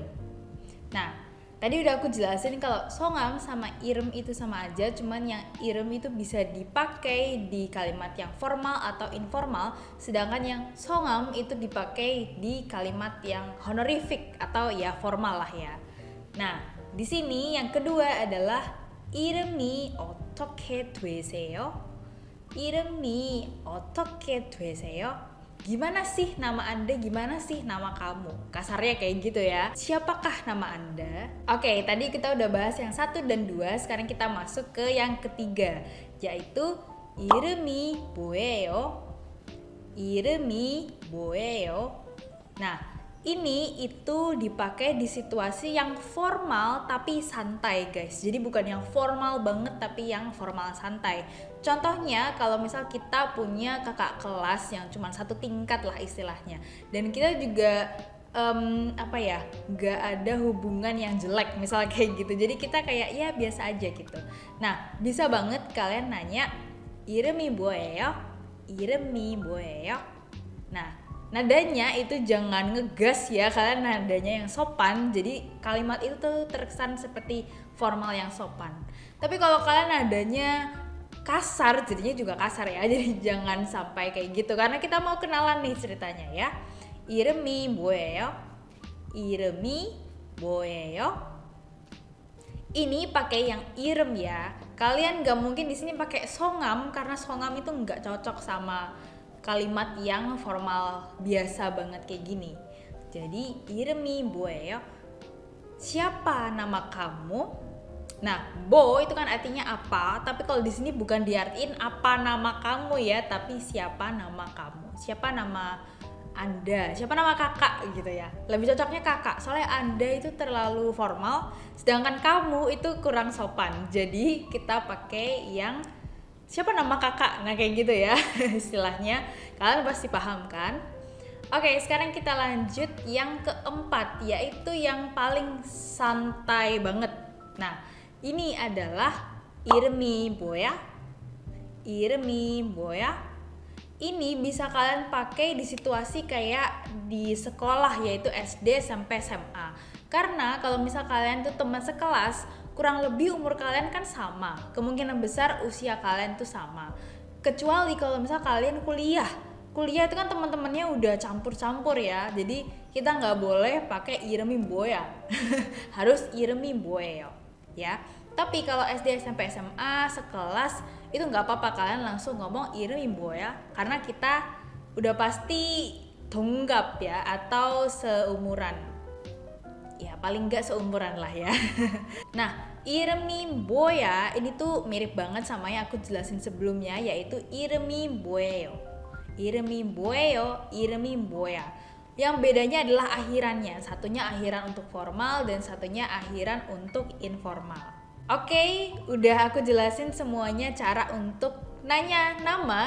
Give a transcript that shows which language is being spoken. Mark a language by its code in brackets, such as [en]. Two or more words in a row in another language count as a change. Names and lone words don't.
[id] Nah, tadi udah aku jelasin kalau 성함 sama irem itu sama aja, cuman yang irem itu bisa dipakai di kalimat yang formal atau informal, sedangkan yang 성함 itu dipakai di kalimat yang honorific atau ya formal lah ya. Nah, di sini yang kedua adalah [ko] 이름이 어떻게 되세요? 이름이 어떻게 되세요? [id] Gimana sih nama Anda? Gimana sih nama kamu? Kasarnya kayak gitu ya. Siapakah nama Anda? Oke, tadi kita udah bahas yang 1 dan 2. Sekarang kita masuk ke yang ketiga, yaitu [ko] 이름이 뭐예요? 이름이 뭐예요? [id] Nah, ini itu dipakai di situasi yang formal tapi santai guys. Jadi bukan yang formal banget tapi yang formal santai. Contohnya kalau misal kita punya kakak kelas yang cuma satu tingkat lah istilahnya, dan kita juga gak ada hubungan yang jelek misal kayak gitu. Jadi kita kayak ya biasa aja gitu. Nah, bisa banget kalian nanya [ko] 이름이 뭐예요? 이름이 뭐예요? [id] Nah, nadanya itu jangan ngegas ya, kalian nadanya yang sopan. Jadi kalimat itu tuh terkesan seperti formal yang sopan. Tapi kalau kalian nadanya kasar, jadinya juga kasar ya. Jadi jangan sampai kayak gitu karena kita mau kenalan nih ceritanya ya. [ko] 이름이 뭐예요? 이름이 뭐예요? [id] Ini pakai yang irem ya. Kalian gak mungkin di sini pakai 성함 karena 성함 itu nggak cocok sama kalimat yang formal biasa banget kayak gini. [ko] Jadi 이름이 뭐예요? [id] Siapa nama kamu? Nah, bo itu kan artinya apa, tapi kalau di sini bukan diartiin apa nama kamu ya, tapi siapa nama kamu, siapa nama Anda, siapa nama kakak gitu ya. Lebih cocoknya kakak, soalnya Anda itu terlalu formal, sedangkan kamu itu kurang sopan. Jadi kita pakai yang siapa nama kakak, nah kayak gitu ya istilahnya. Kalian pasti paham kan? Oke, sekarang kita lanjut yang keempat, yaitu yang paling santai banget. Nah, ini adalah [ko] 이름이 뭐야? 이름이 뭐야? [id] Ini bisa kalian pakai di situasi kayak di sekolah, yaitu SD sampai SMA. Karena kalau misal kalian tuh teman sekelas, kurang lebih umur kalian kan sama. Kemungkinan besar usia kalian tuh sama. Kecuali kalau misal kalian kuliah. Kuliah itu kan teman-temannya udah campur-campur ya. Jadi kita nggak boleh pakai [ko] 이름이 뭐야. [id] Harus [ko] 이름이 뭐예요, [id] ya. Tapi kalau SD, SMP, SMA sekelas itu nggak apa-apa, kalian langsung ngomong [ko] 이름이 뭐야, [id] karena kita udah pasti 동갑 ya, atau seumuran. Ya paling nggak seumuran lah ya. Nah, [ko] 이름이 뭐야 [id] ini tuh mirip banget sama yang aku jelasin sebelumnya, yaitu [ko] 이름이 뭐예요. 이름이 뭐예요, 이름이 뭐야. [id] Yang bedanya adalah akhirannya. Satunya akhiran untuk formal dan satunya akhiran untuk informal. Oke, udah aku jelasin semuanya cara untuk nanya nama.